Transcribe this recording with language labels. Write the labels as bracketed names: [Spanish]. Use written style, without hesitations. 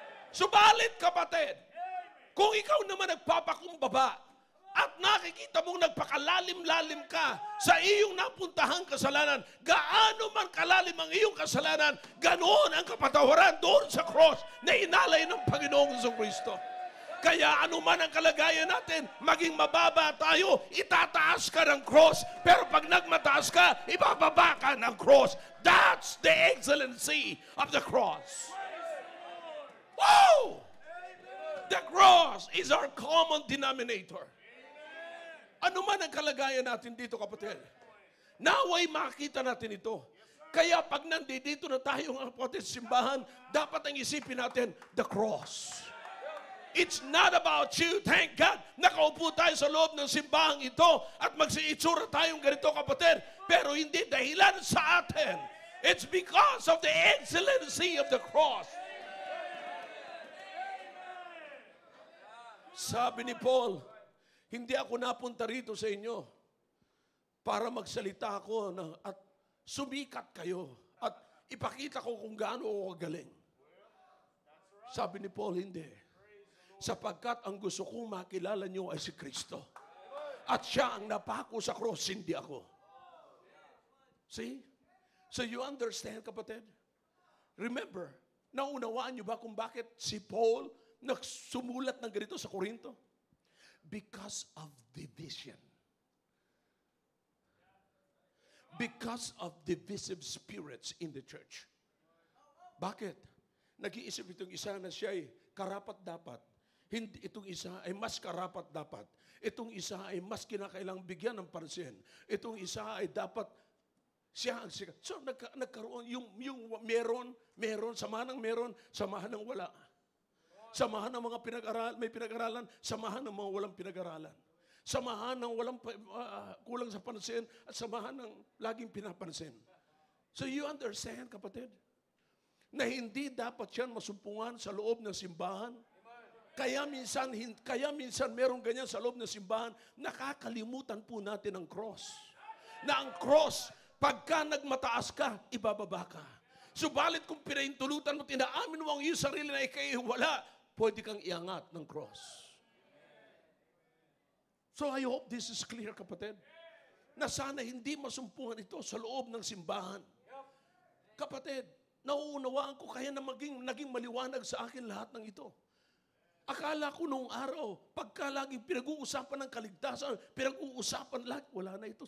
[Filipino] Subalit, kapatid, kung ikaw naman nagpapakumbaba, at nakikita mong nagpakalalim-lalim ka sa iyong napuntahang kasalanan, gaano man kalalim ang iyong kasalanan, ganoon ang kapatawaran doon sa cross na inalay ng Panginoong Kristo. Kaya anuman ang kalagayan natin, maging mababa tayo, itataas ka ng cross. Pero pag nagmataas ka, ibababa ka ng cross. [English] That's the excellency of the cross. Wow! The cross is our common denominator. [Filipino] Ano man ang kalagayan natin dito, kapatid, naway makita natin ito. Kaya pag nandito na tayo ng kapatid simbahan, dapat ang isipin natin, the cross. [English] It's not about you. Thank God, [Filipino] nakaupo tayo sa loob ng simbahang ito at magsiitsura tayong ganito, kapatid. Pero hindi dahilan sa atin. [English] It's because of the excellency of the cross. [Filipino] Sabi ni Paul, hindi ako napunta rito sa inyo para magsalita ako at sumikat kayo at ipakita ko kung gaano ako galing. Sabi ni Paul, hindi. Sapagkat ang gusto kong makilala nyo ay si Kristo. At siya ang napako sa cross, hindi ako. [English] See? So you understand, [Filipino] kapatid? Remember, naunawaan nyo ba kung bakit si Paul nagsumulat ng ganito sa Korinto? [English] Because of division. Because of divisive spirits in the church. [Filipino] Bakit? Nag-iisip itong isa na siya ay karapat-dapat. Hindi, itong isa ay mas karapat-dapat. Itong isa ay mas kinakailang bigyan ng pansin. Itong isa ay dapat siya ang sikat. So nagkaroon, yung meron, samahan ng meron, samahan ng wala. Samahan ng mga may pinag-aralan, samahan ng mga walang pinag-aralan. Samahan ng walang kulang sa pansin at samahan ng laging pinapansin. [English] So you understand, [Filipino] kapatid? Na hindi dapat yan masumpungan sa loob ng simbahan. Kaya minsan merong ganyan sa loob ng simbahan, nakakalimutan po natin ang cross. Na ang cross, pagka nagmataas ka, ibababa ka. Subalit kung pinahintulutan mo, tinaamin mo ang iyong sarili na ikay wala, pwede kang iangat ng cross. [English] So I hope this is clear, kapatid. [Filipino] Na sana hindi masumpungan ito sa loob ng simbahan. Kapatid, nauunawaan ko kaya na naging maliwanag sa akin lahat ng ito. Akala ko noong araw, pagka laging pinag-uusapan ng kaligtasan, pinag-uusapan lagi, wala na ito.